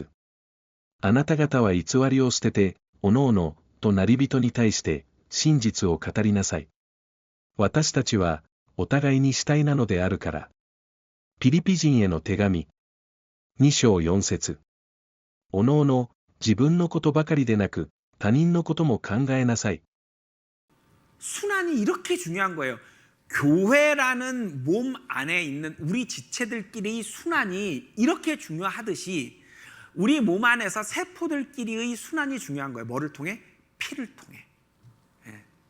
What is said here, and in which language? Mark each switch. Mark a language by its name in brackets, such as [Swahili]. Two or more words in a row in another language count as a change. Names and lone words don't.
[Japanese] あなた方は偽りを捨てて、おのおのとなり人に対して真実を語りなさい。私たちはお互いに主体なのであるから。ピリピ人への手紙。2章4節。おのおの自分のことばかりでなく他人のことも考えなさい。 [Korean] 순환이 이렇게 중요한 거예요. 교회라는 몸 안에 있는 우리 지체들끼리의 순환이 이렇게 중요하듯이 우리 몸 안에서 세포들끼리의 순환이 중요한 거예요. 뭐를 통해? 피를 통해. 예.